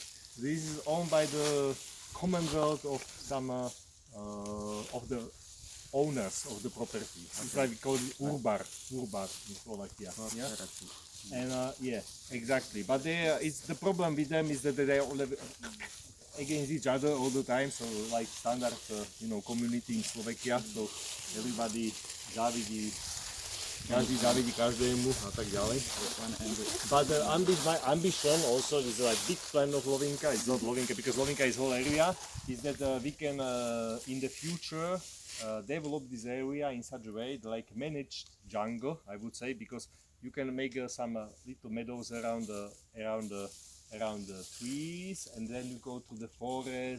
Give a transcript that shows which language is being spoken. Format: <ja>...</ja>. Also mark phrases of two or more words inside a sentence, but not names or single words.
<en>This is owned by the Commonwealth of some of the owners of the property. It's like we call it Urbar in Slovakia. Yeah. And yeah, exactly. But it's the problem with them is that they all live against each other all the time. So like standard, community in Slovakia. So everybody</en> <sk>závidí, každý závidí každému a tak ďalej.</sk> <en>But my ambition also is like big plan of Lovinka. It's not Lovinka because Lovinka is whole area. Is that we can in the future develop this area in such a way like managed jungle, I would say, because you can make some little meadows around the trees, and then you go to the forest.</en>